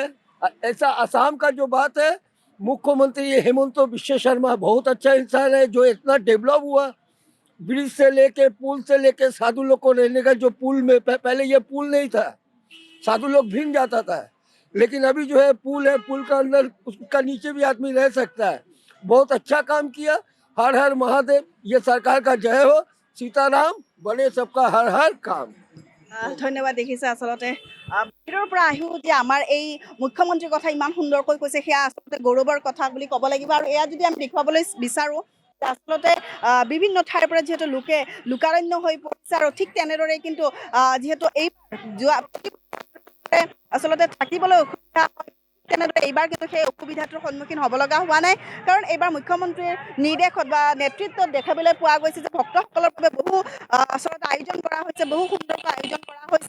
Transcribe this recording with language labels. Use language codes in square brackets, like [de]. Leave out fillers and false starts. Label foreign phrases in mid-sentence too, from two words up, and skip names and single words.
[hi] ऐसा असम का जो बात है, मुख्यमंत्री हेमंत बिश्व शर्मा बहुत अच्छा इंसान है, जो इतना डेवलप हुआ, ब्रिज से लेके पुल से लेके साधु लोग को रहने का जो पुल में पहले ये पुल नहीं था, साधु लोग भीग जाता था, लेकिन अभी जो है पुल है, पुल का अंदर उसका नीचे भी आदमी रह सकता है। बहुत अच्छा काम किया। हर हर महादेव। ये सरकार का जय हो। सीताराम बने सबका हर हर काम। [as] ধন্যবাদ। দেখিছে আচলতে বাহিৰৰ পৰা আহিও যে আমাৰ এই মুখ্যমন্ত্ৰীৰ কথা ইমান সুন্দৰকৈ কৈছে, সেয়া আচলতে গৌৰৱৰ কথা বুলি ক'ব লাগিব। আৰু এয়া যদি আমি দেখুৱাবলৈ বিচাৰোঁ, আচলতে বিভিন্ন ঠাইৰ পৰা যিহেতু লোকে লোকাৰণ্য হৈ পৰিছে আৰু ঠিক তেনেদৰে কিন্তু যিহেতু এই যোৱা আচলতে থাকিবলৈ অসুবিধা তেনেদৰে এইবাৰ কিন্তু সেই অসুবিধাটোৰ সন্মুখীন হ'ব লগা হোৱা নাই, কাৰণ এইবাৰ মুখ্যমন্ত্ৰীৰ নিৰ্দেশত বা নেতৃত্বত দেখাবলৈ পোৱা গৈছে যে ভক্তসকলৰ বাবে বহু আচলতে আয়োজন কৰা হৈছে, বহু সুন্দৰকৈ আয়োজন কৰা হৈছে।